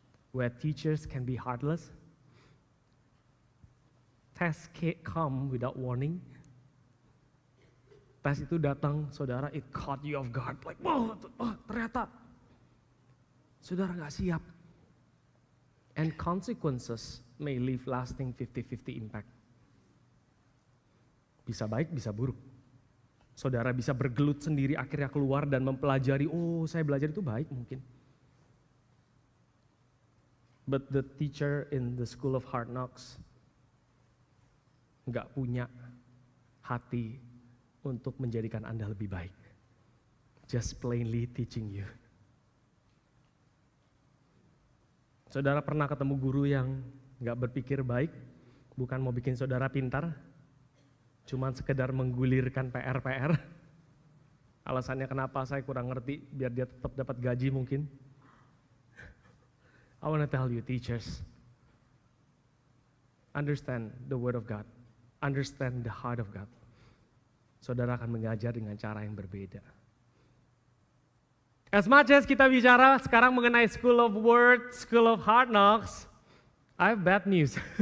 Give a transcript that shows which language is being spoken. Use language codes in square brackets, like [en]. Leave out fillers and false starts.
[en] Where teachers can be heartless, tests come without warning. [id] Tes itu datang, saudara, [en] it caught you off guard. Like, wow, [id] ternyata saudara gak siap. [en] And consequences may leave lasting 50-50 impact. [id] Bisa baik, bisa buruk. Saudara bisa bergelut sendiri, akhirnya keluar dan mempelajari, oh saya belajar itu baik mungkin. [en] But the teacher in the school of hard knocks [id] nggak punya hati untuk menjadikan Anda lebih baik. [en] Just plainly teaching you. [id] Saudara pernah ketemu guru yang nggak berpikir baik, bukan mau bikin saudara pintar, cuman sekedar menggulirkan PR-PR. Alasannya kenapa saya kurang ngerti, biar dia tetap dapat gaji mungkin. [en] I want to tell you teachers, understand the word of God, understand the heart of God. [id] Saudara akan mengajar dengan cara yang berbeda. [en] As much as [id] kita bicara sekarang mengenai [en] School of Word, School of Hard Knocks, I have bad news.